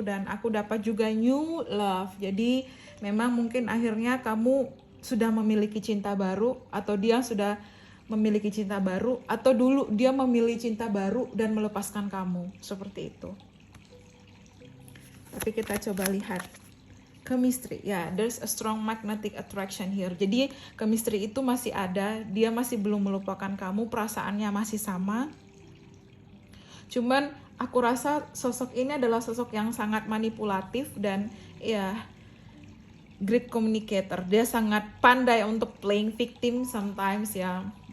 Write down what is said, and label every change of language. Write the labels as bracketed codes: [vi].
[id] Dan aku dapat juga new love. Jadi memang mungkin akhirnya kamu sudah memiliki cinta baru, atau dia sudah memiliki cinta baru, atau dulu dia memilih cinta baru dan melepaskan kamu, seperti itu. Tapi kita coba lihat chemistry. [en] Ya, there's a strong magnetic attraction here. [id] Jadi chemistry itu masih ada, dia masih belum melupakan kamu, perasaannya masih sama. Cuman aku rasa sosok ini adalah sosok yang sangat manipulatif dan ya [en] great communicator. [id] Dia sangat pandai untuk [en] playing victim sometimes [id] ya.